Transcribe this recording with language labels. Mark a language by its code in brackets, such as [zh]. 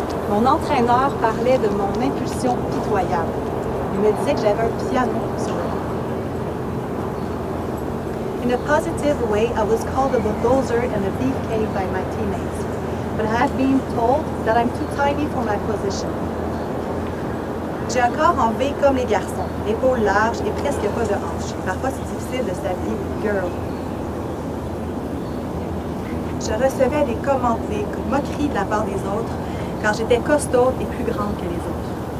[fr] Mon entraîneur parlait de mon impulsion pitoyable. Il me disait que j'avais un piano sur le dos. [en] In a positive way, I was called a bulldozer and a beefcake by my teammates, but I have been told that I'm too tiny for my position. [fr] J'ai un corps en V comme les garçons, épaules larges et presque pas de hanches. Parfois, c'est difficile de s'habiller girl. Je recevais des moqueries de la part des autres, car j'étais costaud et plus grande que les autres.